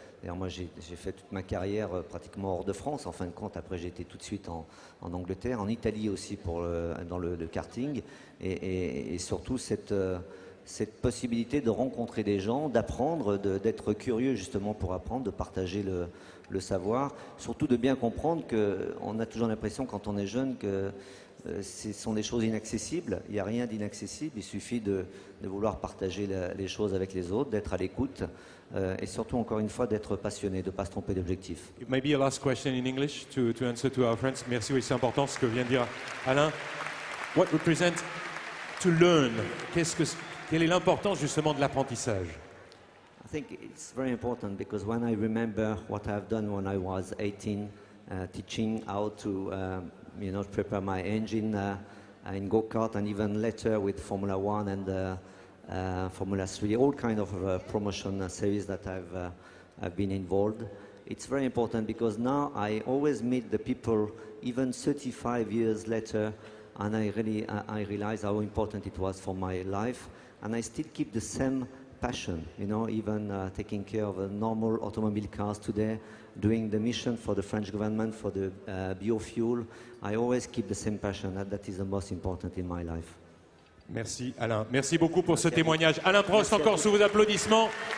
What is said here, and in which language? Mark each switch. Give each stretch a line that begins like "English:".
French: D'ailleurs, moi, j'ai fait toute ma carrière pratiquement hors de France. En fin de compte, après, j'ai été tout de suite en Angleterre, en Italie aussi dans le karting, et surtout cette possibilité de rencontrer des gens, d'apprendre, d'être curieux justement pour apprendre, de partager le savoir, surtout de bien comprendre qu'on a toujours l'impression quand on est jeune que ce sont des choses inaccessibles. Il n'y a rien d'inaccessible, il suffit de vouloir partager les choses avec les autres, d'être à l'écoute et surtout encore une fois d'être passionné, de ne pas se tromper d'objectif.
English: Maybe a last question in English to answer to our friends.
French: Merci, oui, c'est important ce que vient de dire Alain.
English: What represents to learn?
French: Quelle est l'importance justement de l'apprentissage?
English: I think it's very important because when I remember what I've done when I was 18, teaching how to prepare my engine in go-kart and even later with Formula 1 and Formula 3, all kind of promotion series that I've been involved. It's very important because now I always meet the people even 35 years later and I realize how important it was for my life. And I still keep the same passion, even taking care of normal automobile cars today, doing the mission for the French government for the biofuel. I always keep the same passion. That is the most important in my life.
French: Merci Alain. Merci beaucoup pour ce témoignage. Alain Prost, encore sous vos applaudissements.